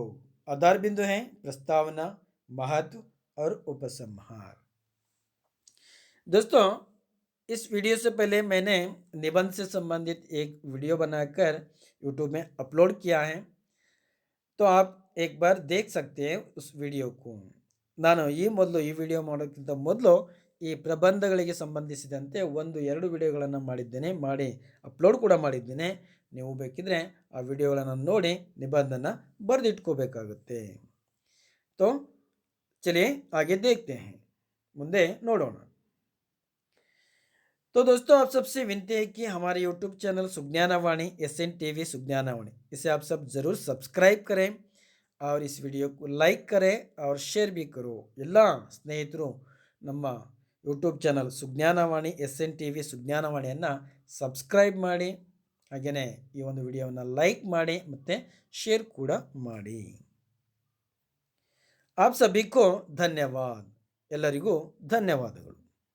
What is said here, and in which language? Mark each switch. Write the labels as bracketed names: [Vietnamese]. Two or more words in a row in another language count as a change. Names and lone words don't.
[Hindi] आधार बिंदु है प्रस्तावना, महत्व और उपसंहार। दोस्तों इस वीडियो से पहले मैंने निबंध से संबंधित एक वीडियो बनाकर यूट्यूब में अपलोड किया है, तो आप एक बार देख सकते हैं उस वीडियो को। [Kannada] ನಾನು ಈ ವಿಡಿಯೋ ಮಾಡೋಕ್ಕಿಂತ ಮೊದಲು ಈ ಪ್ರಬಂಧಗಳಿಗೆ ಸಂಬಂಧಿಸಿದಂತೆ 1-2 ವಿಡಿಯೋಗಳನ್ನು ಮಾಡಿದ್ದೇನೆ, ಮಾಡಿ ಅಪ್ಲೋಡ್ ಕೂಡ ಮಾಡಿದ್ದೇನೆ. ನೀವು ಬೇಕಿದ್ರೆ ಆ ವಿಡಿಯೋಗಳನ್ನು ನೋಡಿ ನಿಬಂಧನ ಬರೆದಿಟ್ಕೋಬೇಕಾಗುತ್ತೆ. [Hindi] तो चलिए आगे देखते हैं, [Kannada] ಮುಂದೆ ನೋಡೋಣ. [Hindi] तो दोस्तों आप सबसे विनती है कि हमारे [English] YouTube channel [Hindi] सुज्ञानवाणी SNTV सुज्ञानवाणी, इसे आप सब ज़रूर सब्सक्राइब करें और इस वीडियो को लाइक करें और शेयर भी करो. [Kannada] ಎಲ್ಲ ಸ್ನೇಹಿತರು ನಮ್ಮ [English] YouTube channel [Kannada] ಸುಜ್ಞಾನವಾಣಿ SNTV ಸುಜ್ಞಾನವಾಣಿಯನ್ನು ಸಬ್ಸ್ಕ್ರೈಬ್ ಮಾಡಿ, ಹಾಗೆಯೇ ಈ ಒಂದು ವಿಡಿಯೋವನ್ನು ಲೈಕ್ ಮಾಡಿ ಮತ್ತು ಶೇರ್ ಕೂಡ ಮಾಡಿ. [Hindi] आप सभी को धन्यवाद. [Kannada] ಎಲ್ಲರಿಗೂ ಧನ್ಯವಾದಗಳು.